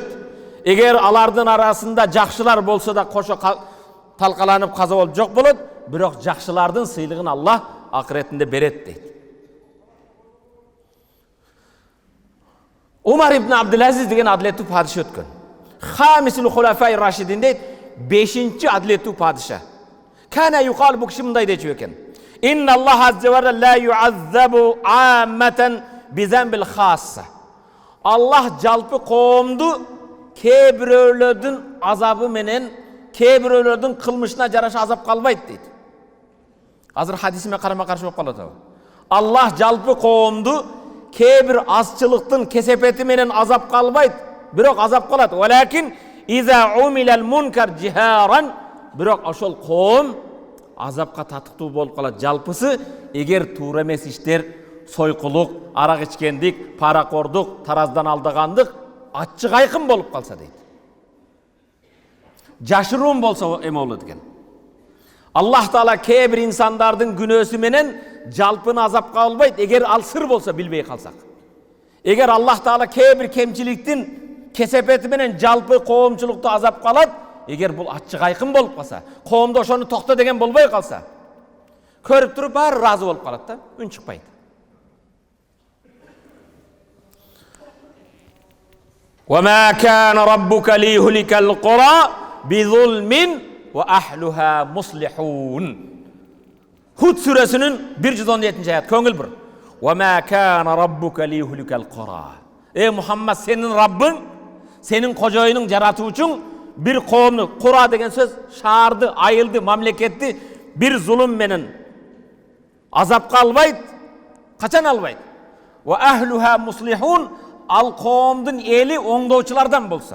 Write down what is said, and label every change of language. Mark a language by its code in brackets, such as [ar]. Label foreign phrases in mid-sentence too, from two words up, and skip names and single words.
[ky] Эгер алардын арасында жакшылар болсо да кошо талкаланып каза болуп жок болот, бирок жакшылардын сыйлыгын Аллах акыретинде берет дейт. Умар ибн Абдул-Азиз деген адилеттүү падыша өткөн. [ar] خامس الخلفاء الراشدين [ky] дейт, 5-чи адилеттүү падыша. [ar] كان يقال, [ky] бу киши мындай дечү экен. [ar] إن الله عز وجل لا يعذب العامة بذنب الخاصة. [ky] Аллах жалпы коомду кээ бирөөлөрдүн азабы менен, кээ бирөөлөрдүн кылмышына жараша азап калбайт дейт. Азыр хадисиме карама каршы болуп калат. Аллах жалпы коомду кээ бир азчылыктын кесепети менен азап калбайт, бирок азап калат. [ar] ولكن إذا عمل المنكر جهارا, [ky] бирок ошол коом азапка татыктуу болуп калат. Жалпысы, эгер туура эмес иштер, сойкулук, арак ичкендик, паракордук, тараздан алдагандык ачык айкын болуп калса дейт. Жашыруун болсо эме болот экен. Аллах Таала кээ бир инсандардын күнөөсү менен жалпыны азапка албайт, эгер ал сыр болсо билбей калсак. Эгер Аллах Таала кээ бир кемчиликтин кесепети менен жалпы коомчулукту азапка алат, эгер бул ачык айкын болуп калса, коомдо ошону токто деген болбой калса, көрүп туруп баары ыраазы болуп калат да, үн чыкпайт. [ar] وما كان ربك ليهلك القرى بظلم وأهلها مصلحون. [ky] Худ сүресинин 117-нчи аят, көңүл бур. [ar] وما كان ربك ليهلك القرى. [ky] Мухаммад, сенин Раббың, сенин кожоюнуң жаратуучуң bir коомну, кура деген сөз шаарды, айылды, мамлекетти бир зулум менен азапка албайт, качан албайт. [ar] وأهلها مصلحون, [ky] ал коомдун эли оңдоочулардан болсо.